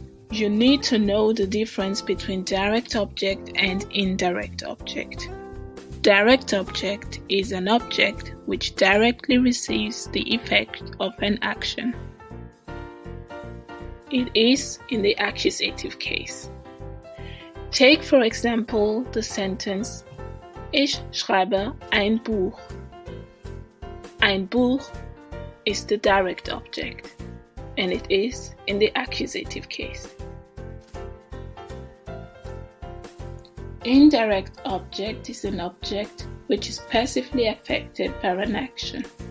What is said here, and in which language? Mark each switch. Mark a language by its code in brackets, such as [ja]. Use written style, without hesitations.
[en] You need to know the difference between direct object and indirect object. Direct object is an object which directly receives the effect of an action. It is in the accusative case. Take for example the sentence [de] Ich schreibe ein Buch. Ein Buch [en] is the direct object, and it is in the accusative case. Indirect object is an object which is passively affected by an action.